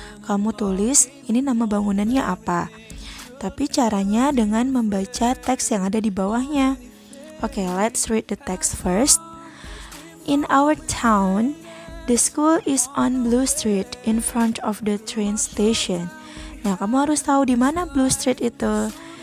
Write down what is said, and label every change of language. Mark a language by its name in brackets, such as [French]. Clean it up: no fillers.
[Indonesian] kamu tulis ini nama bangunannya apa. Tapi caranya dengan membaca teks yang ada di bawahnya. [English] Okay, let's read the text first. In our town, the school is on Blue Street in front of the train station. [Indonesian] Nah, kamu harus tahu di mana Blue Street itu.